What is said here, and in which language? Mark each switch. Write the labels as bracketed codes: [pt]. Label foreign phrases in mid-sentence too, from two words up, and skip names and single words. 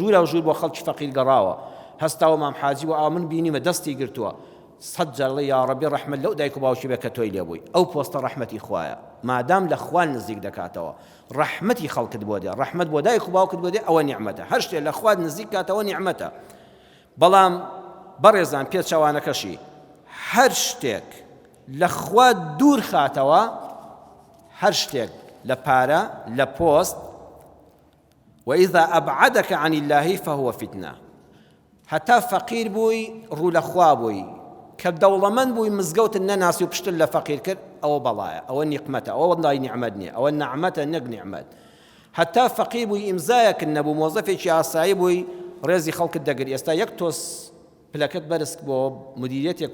[ckb] و ژوور بۆ خەڵکی فەقیر گەڕاوە هەستاوە مام حاجی و ئا من بینیمە دەستی گرتووە 100 جار یا ڕەبی ڕەحمەت لەو دایک و باوکی بێ کە تۆی لێبووی ئەو پۆستە ڕەحمەتی خوایە مادام لە خوان نزیک دەکاتەوە ڕەحمەتی خەڵکت بۆ دێ ڕەحمەت بۆ دایک و باوکت بۆ دێ ئەوە نیعمەتە هەر شتێک لە خوان نزیک کاتەوە نیعمەتە بەڵام بەڕێزان پێچەوانەکەشی هەر شتێک لە خوا دوور خاتەوە هەر شتێک لە پارە لە پۆست [ar] وإذا أبعدك عن الله فهو فتنة [ckb] هەتا فەقیر بووی ڕوو لە خوا بووی کە دەوڵەمەند بووی مزگەوتت نەناسی و پشتت لە فەقیر کرد ئەوە بەڵایە ئەوە نیقمەتە ئەوە وەڵای نیعمەت نییە ئەوە نەعمەتە نەک نیعمەت هەتا فەقیر بووی ئیمزایەکن نەبوو مۆزەفێکی ئاسایی بووی ڕێزی خەڵکت دەگری ئێستا یەک تۆس پلەکەت بەرزک بۆ مدیریەتێک